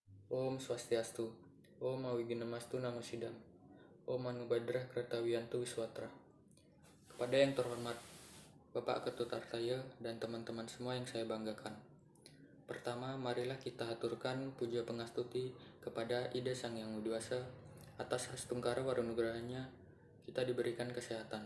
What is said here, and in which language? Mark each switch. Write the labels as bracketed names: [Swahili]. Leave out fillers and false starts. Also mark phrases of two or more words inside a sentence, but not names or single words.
[Sanskrit] Om Swastiastu, Om Awiginamastu Namo Sidam, Om Anubadrah Kertawiyantu Wiswatra. [Indonesian] Kepada yang terhormat Bapak Ketut Artaya dan teman-teman semua yang saya banggakan. Pertama, marilah kita haturkan puja pengastuti kepada Ida Sang Yang Widiwasa atas hastungkara warunugrahanya kita diberikan kesehatan.